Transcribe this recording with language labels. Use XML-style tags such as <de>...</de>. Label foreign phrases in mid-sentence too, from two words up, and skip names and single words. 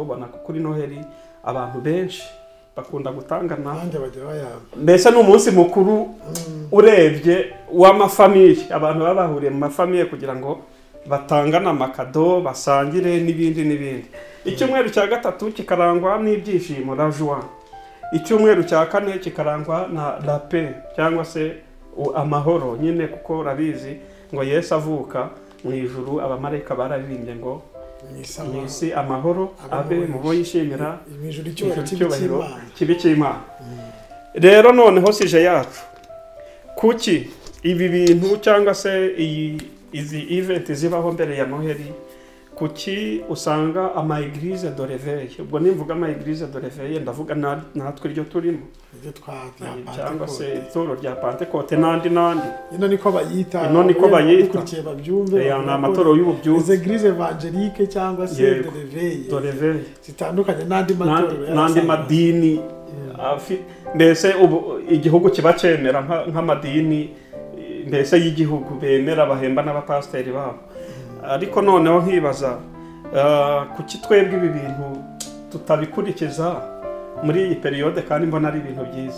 <rw>Bona kuri Noheli abantu benshi bakunda gutangana, mbese n'umunsi mukuru urebye w'amafamiye. Abantu baba bahuriye mu mafamiye kugira ngo batangana amakado, basangire n'ibindi. Icyumweru cya gatatu kikarangwa n'ibyishimo,</rw> <fr>la joie.</fr> <rw>Icyumweru cya kane kikarangwa na</rw> <fr>la paix</fr> <rw>cyangwa se amahoro nyine, kuko urabizi ngo Yesu avuka mu ijuru abamarayika bararirimbye ngo mwisi amahoro abe mu bo yishimira icyubahiro kibi cy'Imana. Rero noneho sije yacu kuki ibi bintu cyangwa se izi event zibaho mbere ya Noheli, kuki usanga ama</rw> <fr>église de réveil.</fr> <rw>Ubwo nimvuga ama</rw> <fr>église de réveil</fr> <rw>ndavuga natwe iryo turimo cyangwa se itoro rya Pentecote n'andi ino niko bayita ukurikiye babyumve ya amatoro y'ububyutse,</rw> <fr>église évangélique</fr> <rw>cyangwa se</rw> <fr>de réveil</fr> <rw>zitandukanye n'andi madini. Mbese ubu igihugu kiba cemera nk'amadini mbese y'igihugu bemera bahemba n'abapasiteri babo. Ariko noneho nkibaza kuki twebwe ibi bintu tutabikurikiza muri iyi periode, kandi mbona ari ibintu byiza.</rw>